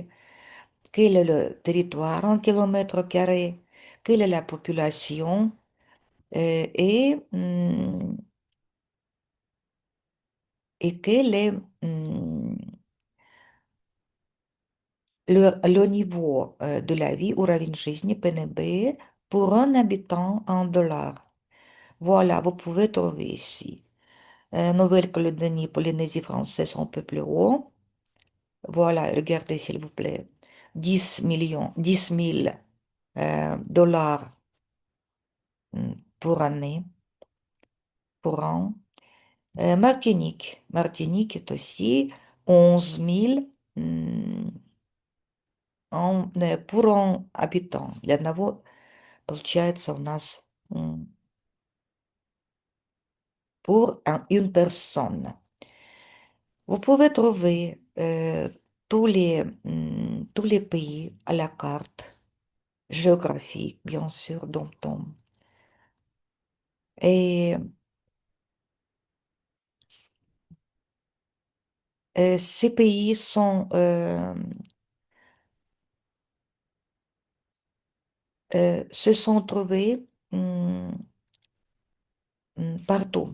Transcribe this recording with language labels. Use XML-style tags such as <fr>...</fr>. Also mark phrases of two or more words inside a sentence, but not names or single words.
<fr>Quel est le territoire en kilomètres carrés? Quelle est la population? Et quel est le niveau de la vie,</fr> <ru>уровень жизни,</ru> <fr>PNB, pour un habitant en dollars. Voilà, vous pouvez trouver ici. Nouvelle-Calédonie, Polynésie française un peu plus haut. Voilà, regardez s'il vous plaît. 10 millions, 10 000 dollars pour année, pour an. Martinique est aussi 11 000 pour un habitant.</fr> <ru>Для одного получается у нас</ru> <fr>pour une personne. Vous pouvez trouver tous les pays à la carte géographiques, bien sûr, dom-tom. Et ces pays se sont trouvés partout.</fr>